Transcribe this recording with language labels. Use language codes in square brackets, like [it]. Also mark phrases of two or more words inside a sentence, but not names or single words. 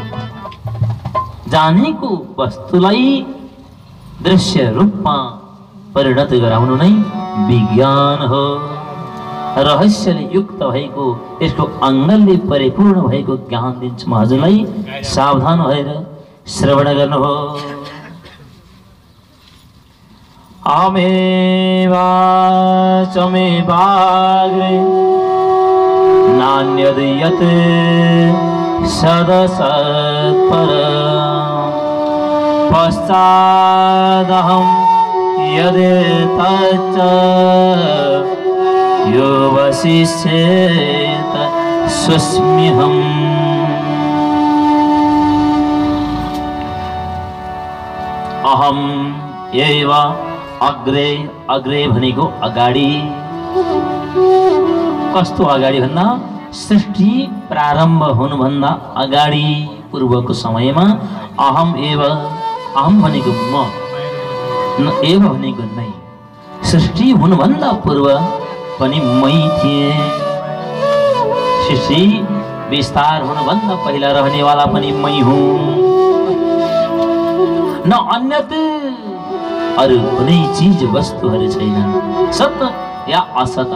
[ne] जानेको वस्तुलाई दृश्य रूपमा परिणत गराउनु नै विज्ञान हो। रहस्यले युक्त भएको यसको अङ्गले परिपूर्ण भएको ज्ञान दिन्छु म हजुरलाई। सावधान भएर श्रवण गर्नुहोस्। [sa] अमेवा चमेवाग्रे नान्यद् यत् सदसत्पर पश्चादहं यदि तच्च यो वशिष्येत स्वस्म्यहम्। अहम एव अग्रे, [ne] अग्रे भनेको अगाडि। कस्तो अगाडि भन्दा सृष्टि प्रारम्भ हुनुभन्दा अगाडि पूर्वको समयमा [sa] अहम एव, [ne] अहम भनेको म, एव भनेको नै, सृष्टि हुनुभन्दा पूर्व पनि मै थिएँ। सृष्टि विस्तार हुनुभन्दा पहिला रहनेवाला पनि मै हुँ। [sa] न अन्यत [ne] अरू कुनै चीज वस्तुहरू छैनन्, सत्य या असत।